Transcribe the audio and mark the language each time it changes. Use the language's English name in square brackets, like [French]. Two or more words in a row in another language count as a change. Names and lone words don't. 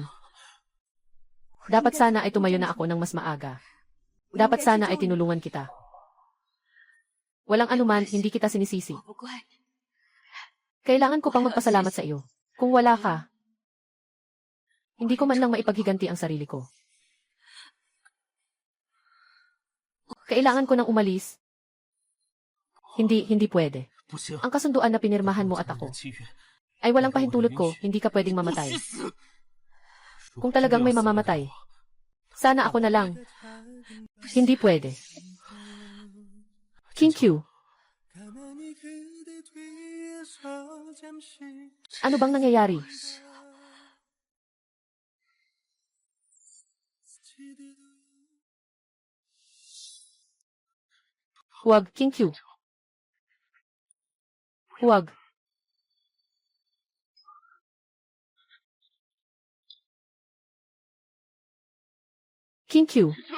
[Filipino] Dapat sana ay tumayo na ako ng mas maaga. Dapat sana ay tinulungan kita. Walang anuman, hindi kita sinisisi. [Chinese] 我不怪你， [Filipino] Kailangan ko pang magpasalamat sa iyo. Kung wala ka, hindi ko man lang maipaghiganti ang sarili ko. Kailangan ko nang umalis. Hindi pwede. Ang kasunduan na pinirmahan mo at ako ay walang pahintulot ko, hindi ka pwedeng mamatay. Kung talagang may mamamatay, sana ako na lang. Hindi pwede. King Q, [Korean] 가만히 그대 뒤에서 잠시 [Filipino] ano bang nangyayari? Huwag, King Q. Huwag. King Q.